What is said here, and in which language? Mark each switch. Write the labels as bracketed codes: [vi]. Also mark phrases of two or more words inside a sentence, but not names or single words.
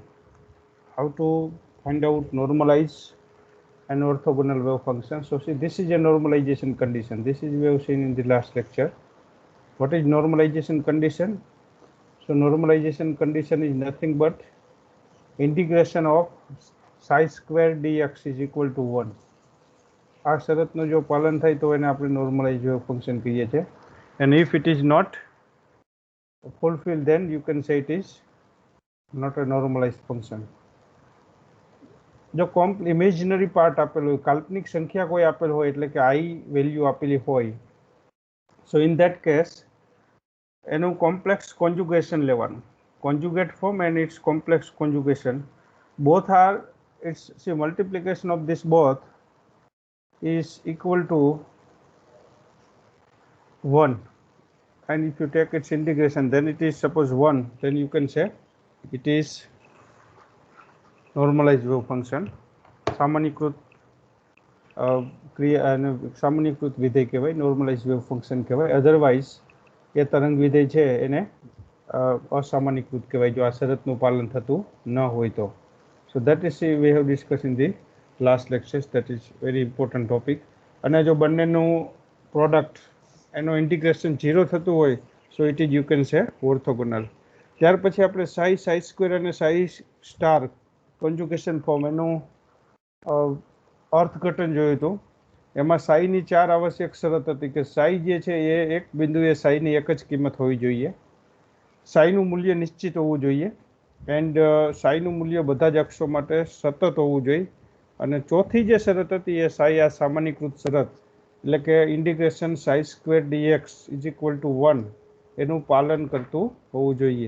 [en] How to find out normalized and orthogonal wave function. So, see, this is a normalization condition. This is we have seen in the last lecture. What is normalization condition? So normalization condition is nothing but integration of psi square dx is equal to 1. [gu] આ શરતનું જો પાલન થાય તો એને આપણે [en] normalized wave function [gu] કહીએ છીએ. [en] And if it is not fulfilled, then you can say it is not a normalized function. [gu] જો ઇમેજનરી પાર્ટ આપેલો હોય, કાલ્પનિક સંખ્યા કોઈ આપેલ હોય એટલે કે i વેલ્યુ આપેલી હોય, [en] so in that case એનું complex conjugation લેવાનું, conjugate form and its complex conjugation. Both are, its see, multiplication of this both is equal to 1, and if you take its integration, then it is suppose 1, then you can say it is normalized wave function. [gu] સામાન્યકૃત ક્રિયા અને સામાન્યકૃત વિધેય કહેવાય, [en] normalized wave function કહેવાય. [gu] અધરવાઇઝ એ તરંગ વિધેય છે એને અસામાન્યકૃત કહેવાય જો આ શરતનું પાલન થતું ન હોય તો. [en] So that is we have discussed in the last lectures. That is very important topic. [gu] અને જો બંનેનું પ્રોડક્ટ એનો ઇન્ટિગ્રેશન 0 થતું હોય, [en] so it is you can say orthogonal. [gu] ત્યાર પછી આપણે [en] psi square [gu] અને [en] psi star conjugation form [gu] એનું અર્થઘટન જોયું હતું. એમાં સાઈની 4 આવશ્યક શરત હતી કે સાઈ જે છે એ એક બિંદુએ સાઈની એક જ કિંમત હોવી જોઈએ, સાઈનું મૂલ્ય નિશ્ચિત હોવું જોઈએ, એન્ડ સાઈનું મૂલ્ય બધા જ અક્ષો માટે સતત હોવું જોઈએ, અને ચોથી જે શરત હતી એ સાઈ આ સામાન્યકૃત શરત એટલે કે [en] integration psi square dx is equal to 1 [gu] એનું પાલન કરતું હોવું જોઈએ.